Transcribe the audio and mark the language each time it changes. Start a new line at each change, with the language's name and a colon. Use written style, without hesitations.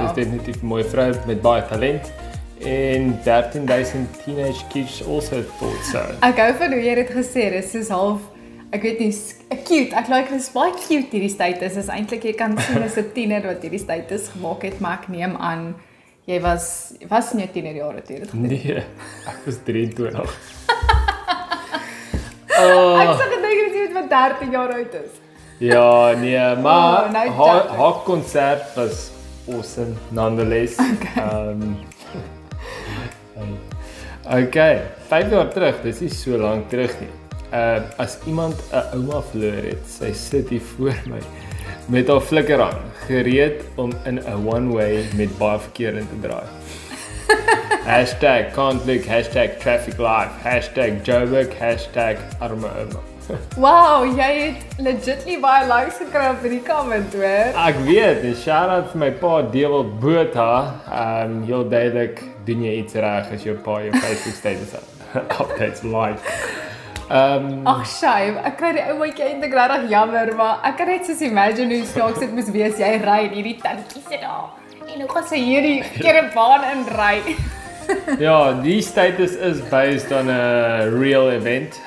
Afrikaans: Sy is definitief 'n mooi vrou met baie talent.
English: En 13,000 teenage kids also thought so.
Afrikaans: Ek hou van hoe jy dit gesê het, dis soos half, ek weet nie, cute. Ek like dis baie cute hierdie status. Is eintlik jy kan sien as 'n tiener wat hierdie status gemaak het, maar ek neem aan jy was in jou tienerjare toe dit gedoen. Nee, ek was 23. Ek sê gedink jy het wat 13 jaar oud is. Ja, nee, maar nou haar konsert was awesome nonetheless. Okay, 5 jaar terug, dis nie so lank terug nie. As iemand 'n ouma verloor het, sy sit hier voor my met haar flikker aan, gereed om in 'n one-way met baie verkeer in te draai.
English: #can't look, #traffic life, #Joburg, #
Afrikaans: arme ouma. Wow, jy het legitly baie likes gekry op hierdie comment, hoor. Ek weet, en shout-out vir my pa Dewald Botha. Heel duidelik doen jy iets reg as jou pa jou Facebook status updates like. Ag, shame. Ek kry die ouetjie eintlik regtig jammer, maar ek kan net soos imagine hoe snaaks dit moes wees jy ry en hierdie tankie sit daar. En hoe gaan sy hierdie karavaan inry? Ja, die status is
English: based on a real event.